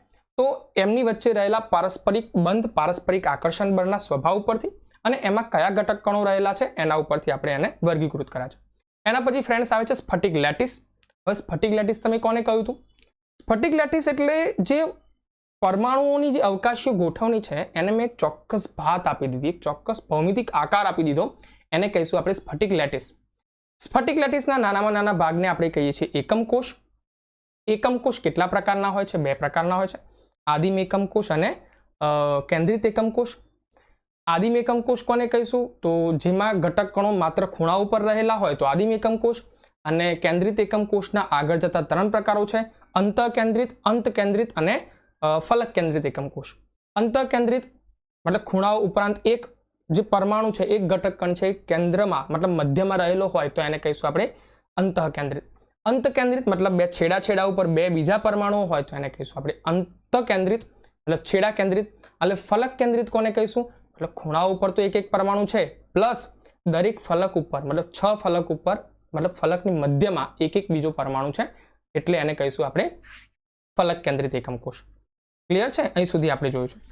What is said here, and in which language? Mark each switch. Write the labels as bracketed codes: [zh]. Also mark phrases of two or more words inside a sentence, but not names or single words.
[gu] તો એમની વચ્ચે રહેલા પારસ્પરિક બંધ, પારસ્પરિક આકર્ષણ બળના સ્વભાવ પરથી અને એમાં કયા ઘટક કણો રહેલા છે એના ઉપરથી આપણે એને વર્ગીકૃત કર્યા છે। એના પછી ફ્રેન્ડ્સ આવે છે સ્ફટિક લેટિસ। હવે સ્ફટિક લેટિસ તમે કોને કહ્યું હતું? સ્ફટિક લેટિસ એટલે જે પરમાણુઓની જે અવકાશીય ગોઠવણી છે એને મેં એક ચોક્કસ ભાત આપી દીધી, એક ચોક્કસ ભૌમિતિક આકાર આપી દીધો, એને કહીશું આપણે સ્ફટિક લેટિસ। સ્ફટિક લેટિસના નાનામાં નાના ભાગને આપણે કહીએ છીએ એકમ કોષ। એકમ કોષ કેટલા પ્રકારના હોય છે? 2 પ્રકારના હોય છે, આદિમ એકમ કોષ અને કેન્દ્રિત એકમ કોષ। આદિમ એકમ કોષ કોને કહીશું? તો જેમાં ઘટક કણો માત્ર ખૂણા ઉપર રહેલા હોય તો આદિમ એકમ કોષ, અને કેન્દ્રિત એકમ કોષના આગળ જતા 3 પ્રકારો છે, અંત કેન્દ્રિત અને ફલક કેન્દ્રિત એકમ કોષ। અંત કેન્દ્રિત મતલબ ખૂણાઓ ઉપરાંત એક જે પરમાણુ છે, એક ઘટક કણ છે કેન્દ્રમા મતલબ મધ્યમાં રહેલો હોય તો એને કહીશું આપણે અંત કેન્દ્રિત। અંત કેન્દ્રિત મતલબ 2 છેડા છેડા ઉપર 2 બીજા પરમાણુઓ હોય તો એને કહીશું આપણે અંત કેન્દ્રિત મતલબ છેડા કેન્દ્રિત। એટલે ફલક કેન્દ્રિત કોને કહીશું? એટલે ખૂણાઓ ઉપર તો એક એક પરમાણુ છે પ્લસ દરેક ફલક ઉપર मतलब 6 ફલક ઉપર मतलब ફલકની મધ્યમાં એક એક બીજો પરમાણુ છે એટલે એને કહીશું આપણે ફલક કેન્દ્રિત એકમ કોષ। ક્લિયર છે? અહીં સુધી આપણે જોયું છે।